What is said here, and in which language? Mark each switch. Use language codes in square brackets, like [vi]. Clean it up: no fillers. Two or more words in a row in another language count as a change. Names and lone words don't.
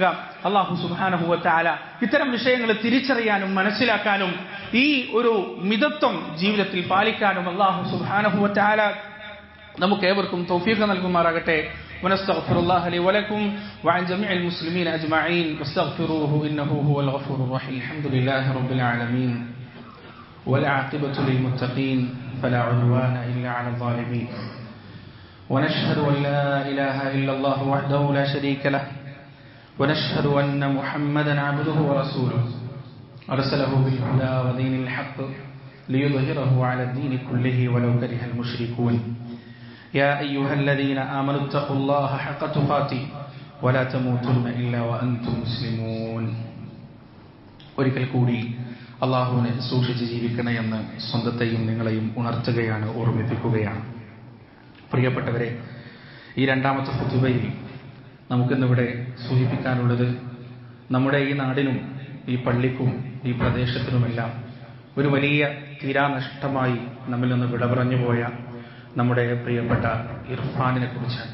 [ar] الله سبحانه وتعالى [ml] ഇത്തരം വിഷയങ്ങൾ തിരിച്ചറിയാനും മനസ്സിലാക്കാനും ഈ ഒരു മിതത്വം ജീവിതത്തിൽ പാലിക്കാനും [ar] الله سبحانه وتعالى [ml] നമുക്ക് ഏവർക്കും തൗഫീഖ് നൽകുമാറാകട്ടെ. [ar] ونستغفر الله لي ولكم وعن جميع المسلمين أجمعين واستغفروه إنه هو الغفور الرحيم. الحمد لله رب العالمين والعاقبة للمتقين فلا عدوان إلا على الظالمين ونشهد أن لا إله إلا الله وحده لا شريك له ونشهد أن محمدا عبده ورسوله أرسله بالهدى ودين الحق ليظهره على الدين كله ولو كره المشركون يا أيها الذين آمنوا اتقوا الله حق تقاته ولا تموتن إلا وأنتم مسلمون. [ml] ഒരിക്കൽ കൂടി അള്ളാഹുവിനെ സൂക്ഷിച്ച് ജീവിക്കണേ എന്ന് സ്വന്തത്തെയും നിങ്ങളെയും ഉണർത്തുകയാണ്, ഓർമ്മിപ്പിക്കുകയാണ്. പ്രിയപ്പെട്ടവരെ, ഈ രണ്ടാമത്തെ ഖുതുബയിൽ നമുക്കിന്നിവിടെ സൂചിപ്പിക്കാനുള്ളത് നമ്മുടെ ഈ നാടിനും ഈ പള്ളിക്കും ഈ പ്രദേശത്തിനുമെല്ലാം ഒരു വലിയ തീരാനഷ്ടമായി നമ്മിൽ നിന്ന് വിട പറഞ്ഞു പോയ നമ്മുടെ പ്രിയപ്പെട്ട ഇർഫാനിനെ കുറിച്ചാണ്.